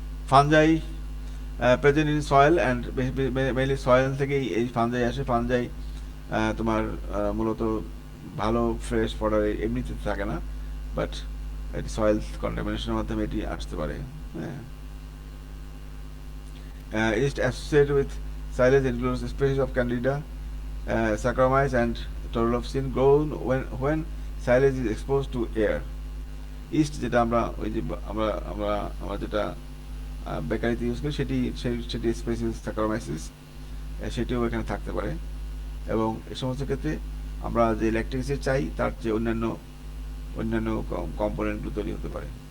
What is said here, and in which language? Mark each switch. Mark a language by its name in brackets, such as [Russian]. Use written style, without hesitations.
[English] fungi present in soil and mainly soil [Bangla] থেকেই এই fungi আসে। ফানজাই তোমার মূলত ভালো ফ্রেশ ফডার এমনিতে থাকে না, বাট এটি সয়েল কন্টামিনেশনের মাধ্যমে এটি আসতে পারে, হ্যাঁ। [English] Is associated with silage includes species of Candida, Saccharomyces, and Torulopsin grown when silage is exposed to air. [Bangla] East যেটা আমরা ওই যে আমরা যেটা বেকারিতে ইউজ করি, সেটি স্পেসিস স্যাকারোমাইসিস, সেটিও এখানে থাকতে পারে, এবং এই সমস্ত ক্ষেত্রে আমরা যে ল্যাকটিক অ্যাসিড চাই তার যে অন্যান্য কম্পোনেন্টগুলো তৈরি হতে পারে।